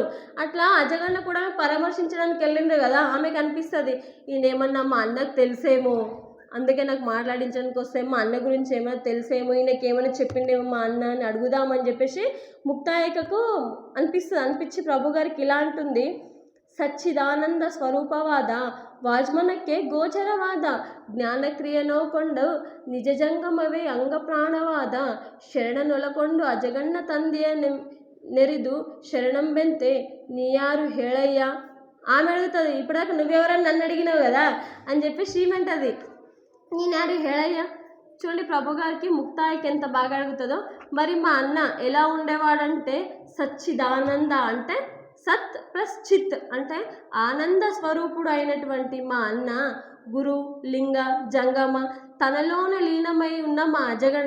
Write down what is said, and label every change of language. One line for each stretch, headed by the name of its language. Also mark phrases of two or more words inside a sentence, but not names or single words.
Telugu: అట్లా అజగన్న కూడా పరామర్శించడానికి వెళ్ళిండ్రు కదా, ఆమెకు అనిపిస్తుంది ఈయనేమన్నా మా అన్నకు తెలిసేమో, అందుకే నాకు మాట్లాడించడానికి వస్తేమో, మా అన్న గురించి ఏమైనా తెలిసేమో, ఈయనకి ఏమైనా చెప్పిండేమో మా అన్న అని అడుగుదామని చెప్పేసి ముక్తాయికకు అనిపించి ప్రభు గారికి ఇలా అంటుంది,
Kannada: ಸಚ್ಚಿದಾನಂದ ಸ್ವರೂಪವಾದ ವಾಜ್ಮನಕ್ಕೆ ಗೋಚರವಾದ ಜ್ಞಾನಕ್ರಿಯೆ ನೋಕೊಂಡು ನಿಜಜಂಗಮವೇ ಅಂಗ ಪ್ರಾಣವಾದ ಶರಣನೊಲಕೊಂಡು ಅಜಗಣ್ಣ ತಂದೆಯ ನೆರಿದು ಶರಣಂಬೆಂತೆ ನೀಯಾರು ಹೇಳಯ್ಯ.
Telugu: ఆమె అడుగుతుంది, ఇప్పటిదాకా నువ్వెవరని నన్ను అడిగినావు కదా అని చెప్పి శ్రీమంటది,
Kannada: ನೇನಾರು ಹೇಳಯ್ಯ.
Telugu: చూడండి ప్రభు గారికి ముక్తాయికి ఎంత బాగా అడుగుతుందో. మరి మా అన్న ఎలా ఉండేవాడంటే, సచ్చిదానంద అంటే సత్ ప్లస్ చిత్ అంటే ఆనంద స్వరూపుడు అయినటువంటి మా అన్న గురు లింగ జంగమ తనలోన లీనమై ఉన్న మా అజగన్న.